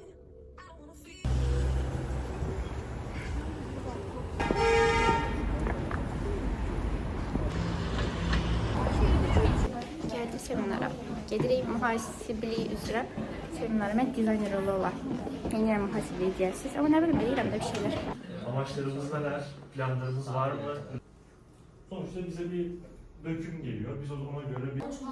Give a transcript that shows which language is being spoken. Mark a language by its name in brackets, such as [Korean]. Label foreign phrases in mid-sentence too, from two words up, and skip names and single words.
[Azerbaijani] Seminara. Gedirik mühasibliyi üzrə seminara. Mən dizayner olar. Yeni mühasibliyi deyəsiniz. [Turkish] Ama ne bileyim de bir şeyler. Amaçlarımız neler? Planlarımız var mı? Sonuçta bize bir döküm geliyor. Biz ona göre bir...